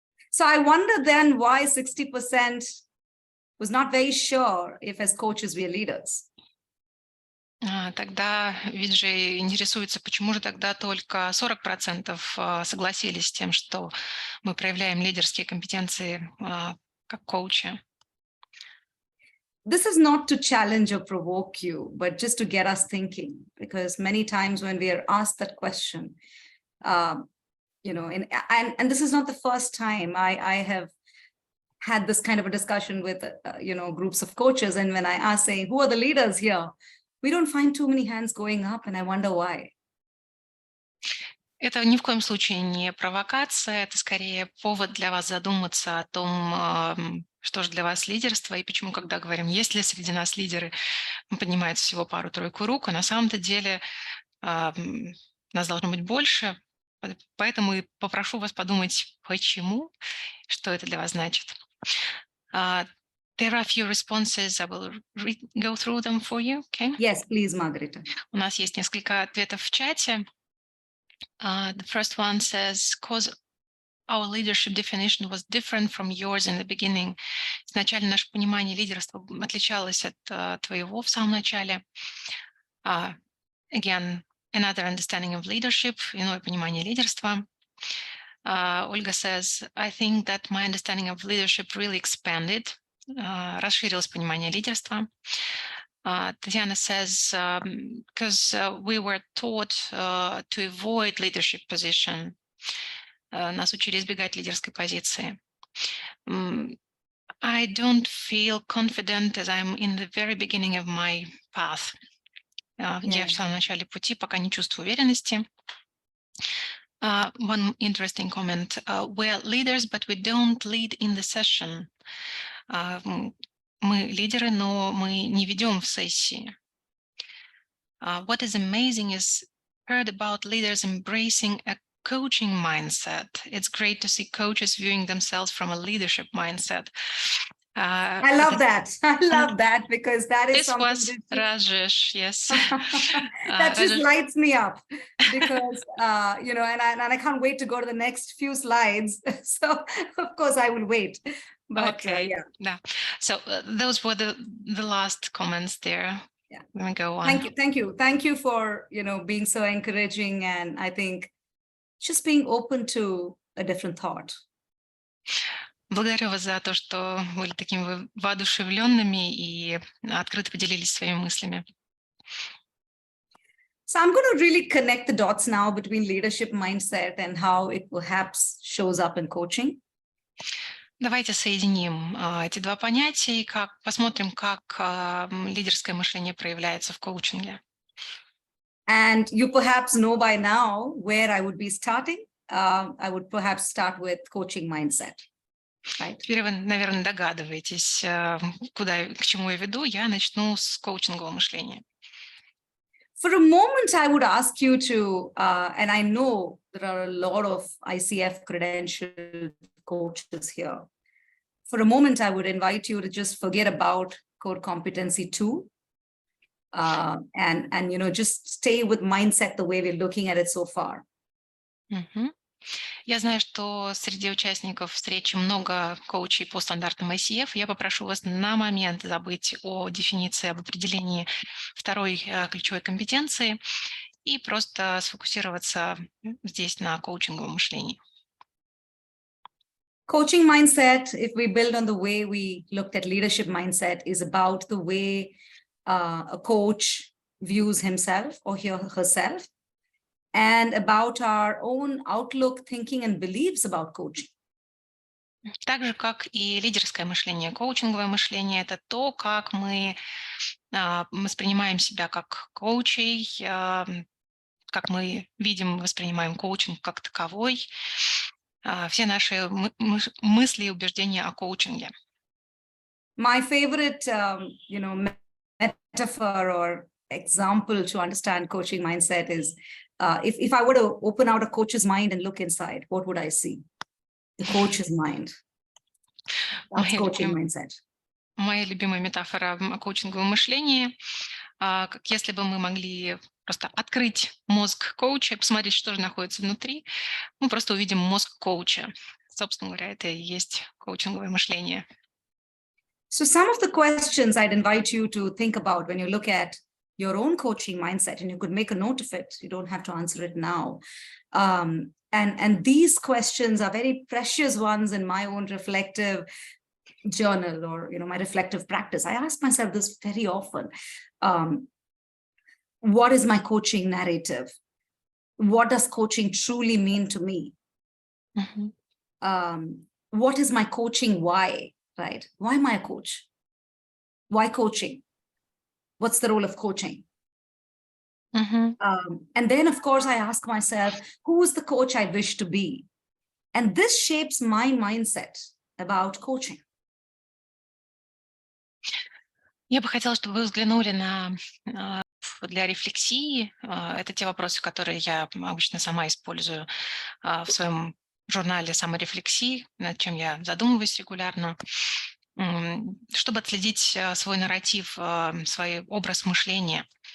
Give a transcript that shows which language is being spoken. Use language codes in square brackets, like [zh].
[en] So I wonder then why 60% was not very sure if as coaches we are leaders. [ru] Тогда Виджай интересуется, почему же тогда только 40% согласились с тем, что мы проявляем лидерские компетенции как коучи. [en] This is not to challenge or provoke you, but just to get us thinking, because many times when we are asked that question, and this is not the first time I have had this kind of a discussion with, groups of coaches. And when I ask, saying, who are the leaders here? We don't find too many hands going up, and I wonder why. [ru] Это ни в коем случае не провокация, это скорее повод для вас задуматься о том, что же для вас лидерство, и почему, когда говорим, есть ли среди нас лидеры, поднимается всего пару-тройку рук, а на самом-то деле нас должно быть больше, поэтому и попрошу вас подумать, почему, что это для вас значит. [en] There are a few responses. I will go through them for you. Okay? Yes, please, Margarita. [ru] У нас есть несколько ответов в чате. [en] The first one says, "Cause our leadership definition was different from yours in the beginning." [ru] Изначально наше понимание лидерства отличалось от твоего в самом начале. [en] Again, another understanding of leadership, [ru] иное понимание лидерства. [en] Olga says, I think that my understanding of leadership really expanded. [ru] Расширилось понимание лидерства. [en] Tatiana says, because we were taught to avoid leadership position. [ru] Нас учили избегать лидерской позиции. [en] I don't feel confident as I'm in the very beginning of my path. [ru] Я в самом начале пути, пока не чувствую уверенности. [en] One interesting comment. We're leaders, but we don't lead in the session. [ru] Мы лидеры, но мы не ведем в сессии. [en] What is amazing is heard about leaders embracing a coaching mindset. It's great to see coaches viewing themselves from a leadership mindset. I love that. I love that because that is this something was Rajesh, yes. that just lights me up because you know, and I can't wait to go to the next few slides. So of course I will wait. But okay, yeah. So those were the last comments there. Yeah. Let me go on. Thank you for, you know, being so encouraging, and I think just being open to a different thought. [ru] Благодарю вас за то, что были такими воодушевленными и открыто поделились своими мыслями. [en] So I'm going to really connect the dots now between leadership mindset and how it perhaps shows up in coaching. [ru] Давайте соединим эти два понятия и посмотрим, как лидерское мышление проявляется в коучинге. [en] And you perhaps know by now where I would be starting. I would perhaps start with coaching mindset. Right? [ru] Теперь вы, наверное, догадываетесь, к чему я веду. Я начну с коучингового мышления. [en] For a moment, I would ask you to, and I know there are a lot of ICF credentialed coaches here. For a moment, I would invite you to just forget about core competency 2, and you know, just stay with mindset the way we're looking at it so far. [ru] Я знаю, что среди участников встречи много коучей по стандартам ICF. Я попрошу вас на момент забыть о дефиниции, об определении второй ключевой компетенции и просто сфокусироваться здесь на коучинговом мышлении. [en] Coaching mindset, if we build on the way we looked at leadership mindset, is about the way a coach views himself or herself, and about our own outlook, thinking, and beliefs about coaching. [ru] Так же, как и лидерское мышление, коучинговое мышление – это то, как мы воспринимаем себя как коучей, как мы видим, воспринимаем коучинг как таковой, все наши мысли и убеждения о коучинге. [en] My favorite, you know, metaphor or example to understand coaching mindset is, if I were to open out a coach's mind and look inside, what would I see? The coach's mind. That's coaching mindset. [ru] Моя любимая метафора о коучинговом мышлении, как если бы мы могли просто открыть мозг коуча и посмотреть, что же находится внутри, мы просто увидим мозг коуча. Собственно говоря, это и есть коучинговое мышление. [en] So some of the questions I'd invite you to think about when you look at your own coaching mindset, and you could make a note of it. You don't have to answer it now. And these questions are very precious ones in my own reflective journal, or, you know, my reflective practice. I ask myself this very often. What is my coaching narrative? What does coaching truly mean to me? What is my coaching why, right? Why am I a coach? Why coaching? What's the role of coaching? And then, of course, I ask myself, who is the coach I wish to be? And this shapes my mindset about coaching. [ru] Я бы хотела, чтобы вы взглянули для рефлексии. Это те вопросы, которые я обычно сама использую в своем журнале саморефлексии, над чем я задумываюсь регулярно, чтобы отследить свой нарратив, свой образ мышления.